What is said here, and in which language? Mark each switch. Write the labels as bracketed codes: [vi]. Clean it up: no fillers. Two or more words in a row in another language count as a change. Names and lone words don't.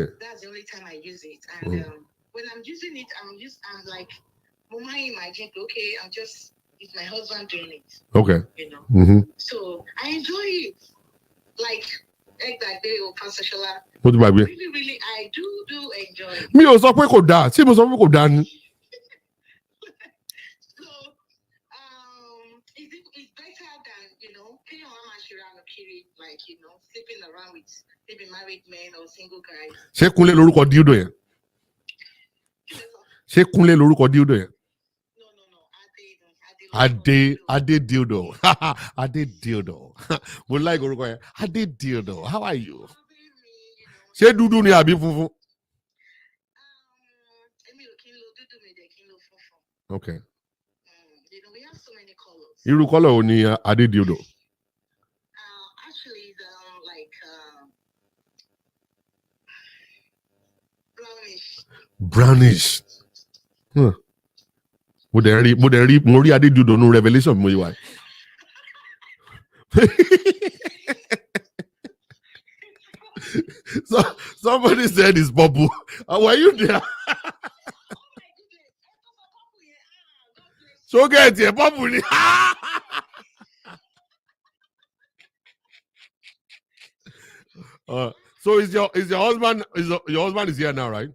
[en] That's the only time I use it. And when I'm using it, I'm like, Mama, imagine, okay, it's my husband doing it. Okay. Mm-hmm. So I enjoy it. Like that day of Pastor Shola. What do I mean? Really, I do enjoy it. [yo] Me ò sọ pé kò dáa. Ṣé mo sọ pé kò dáa ni? [en] So it's better than paying like sleeping around with maybe married men or single guys. [yo] Ṣé Kúnlé lórúkọ dildo yẹn? Ṣé Kúnlé lórúkọ dildo yẹn? [en] No. Ade dildo. Ade dildo. [yo] Mo like orúkọ yẹn. [en] Ade dildo. How are you? [yo] Ṣé dúdú ni àbí funfun? [en] Okay. We have so many colors. [yo] Irú color wo ni Ade dildo? [en] Actually, like Brownish. [yo] Mo rí Ade dildo nínú Revelation mo yí wa. [en] So somebody said it's purple. Were you there? So get here, purple. So is your husband your husband is here now, right?